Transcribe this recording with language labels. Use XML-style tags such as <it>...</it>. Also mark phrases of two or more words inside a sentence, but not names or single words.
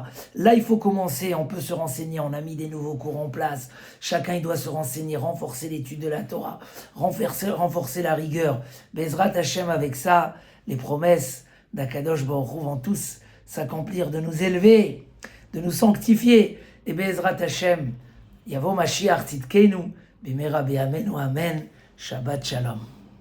<fr>Là, il faut commencer, on peut se renseigner, on a mis des nouveaux cours en place. Chacun, il doit se renseigner, renforcer l'étude de la Torah, renforcer la rigueur.</fr> <he>בעזרת השם,</he> <fr>avec ça, les promesses d'</fr> <he>הקדוש ברוך הוא</he> <fr>vont tous s'accomplir, de nous élever, de nous sanctifier.</fr> <he>Et בעזרת השם יבוא משיח צדקנו במהרה בימינו אמן שבת שלום.</he>